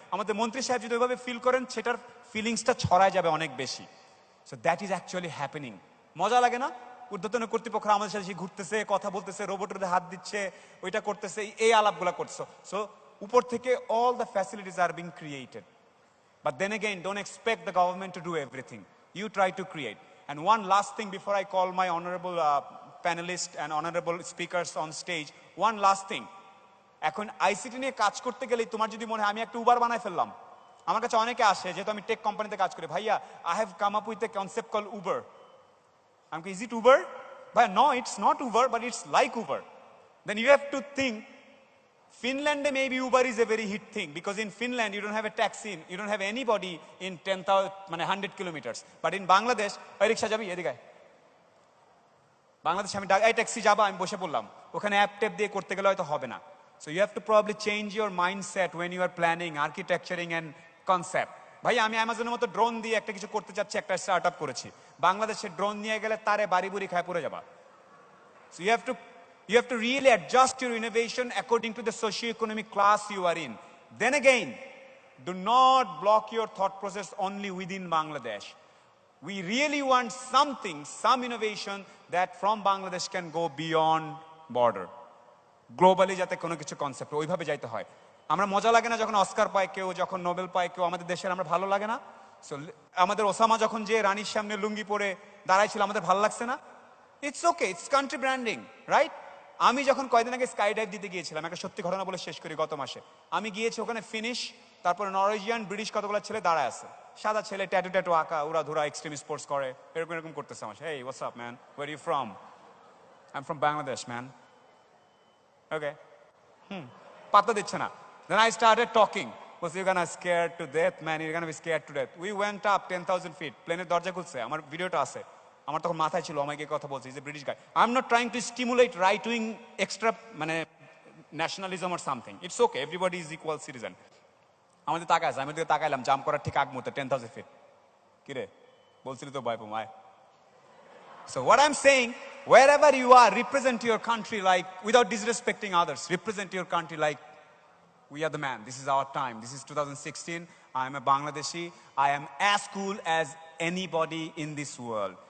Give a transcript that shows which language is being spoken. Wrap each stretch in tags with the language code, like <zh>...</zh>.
<bn>আমাদের মন্ত্রী সাহেব যদি ওইভাবে ফিল করেন, সেটার ফিলিংসটা ছড়ায় যাবে অনেক বেশি।</bn> <en>So that is actually happening.</en> <bn>মজা লাগে না? ঊর্ধ্বতন কর্তৃপক্ষরা আমাদের সাথে ঘুরতেছে, কথা বলতেছে, রোবটের হাত দিচ্ছে, ওইটা করতেছে, এই আলাপগুলা করছে।</bn> <en>so</en> <bn>উপর থেকে</bn> <en>All the facilities are being created. But then again, don't expect the government to do everything. You try to create. And one last thing before I call my honorable panelists and honorable speakers on stage, one last thing.</en> <bn>এখন ICT নিয়ে কাজ করতে গেলেই তোমার যদি মনে হয় আমি একটা উবার বানাই ফেললাম, আমার কাছে অনেকে আসে যেহেতু আমি টেক কোম্পানিতে কাজ করি, ভাইয়া</bn> <en>I have come up with a concept call Uber.</en> <bn>আমি কি</bn> <en>Is it Uber? ভাইয়া no, it's not Uber but it's like Uber. Then you have to think Finland maybe Uber is a very hit thing because in Finland you don't have a taxi, you don't have anybody in 10,000 মানে 100 kilometers, but in Bangladesh</en> <bn>ওই রিকশা যাবি এদিকে, বাংলাদেশ আমি এই taxi যাবা আমি বসে পড়লাম, ওখানে অ্যাপ ট্যাপ দিয়ে করতে গেলে হয়তো হবে না।</bn> <en>So you have to probably change your mindset when you are planning architecturing and concept.</en> <bn>ভাই আমি অ্যামাজনের মতো ড্রোন দিয়ে একটা কিছু করতে চাচ্ছি, একটা স্টার্ট আপ করেছি, বাংলাদেশে ড্রোন নিয়ে গেলে তারে বাড়ি বুড়ি খায় পড়ে যাবা।</bn> <en>So you have to really adjust your innovation according to the socio-economic class you are in. Then again, do not block your thought process only within Bangladesh. We really want something, some innovation that from Bangladesh can go beyond border.</en> <bn>Globally যাতে কোনো কিছু concept ওইভাবে যাইতে হয়। আমরা মজা লাগে না যখন অস্কার পায় কেউ, যখন নোবেল পায় কেউ, আমাদের দেশের আমরা ভালো লাগে না? সো আমাদের ওসামা যখন যে রানীর সামনে লুঙ্গি পরে দাঁড়াইছিল আমাদের ভালো লাগছে না?</bn> <en>It's okay, it's country branding, right?</en> <bn>আমি যখন কয়েকদিন আগে স্কাই ডাইভ দিতে গিয়েছিলাম, একটা সত্যি ঘটনা বলে শেষ করি, গত মাসে আমি গিয়েছি ওখানে ফিনিশ, তারপরে নরওয়েজিয়ান ব্রিটিশ কতগুলো ছেলে দাঁড়ায় আছে, সাদা ছেলে, ট্যাটু ট্যাটু আঁকা, ওরা ধরা এক্সট্রিম স্পোর্টস করে, এরকম এরকম করতেছে আমার।</bn> <en>Hey what's up man, where you from? I am from Bangladesh man. Okay,</en> <bn>পাত্তা দিচ্ছে না।</bn> <en>Then I started talking. Was you gonna scared to death, man? You're gonna be scared to death. We went up 10,000 feet.</en> <bn>প্লেনের দরজা খুলছে, আমার ভিডিওটা আছে, আমার তখন মাথায় ছিল আমাকে কথা বলছে,</bn> <en>Is a British guy. I am not trying to stimulate right wing extra মানে nationalism or something. It's okay, everybody is equal citizen.</en> <bn>আমাদের তাকায় আছে, আমি ওদিকে তাকাইলাম, জাম্প করার ঠিক আগ মুহূর্তে 10,000 ফিট। কিরে বলছিলি তো ভয় পামায়।</bn> <en>So what I'm saying, wherever you are, represent your country like, without disrespecting others, represent your country like we are the man. This is our time. This is 2016. I am a Bangladeshi. I am as cool as anybody in this world.</en>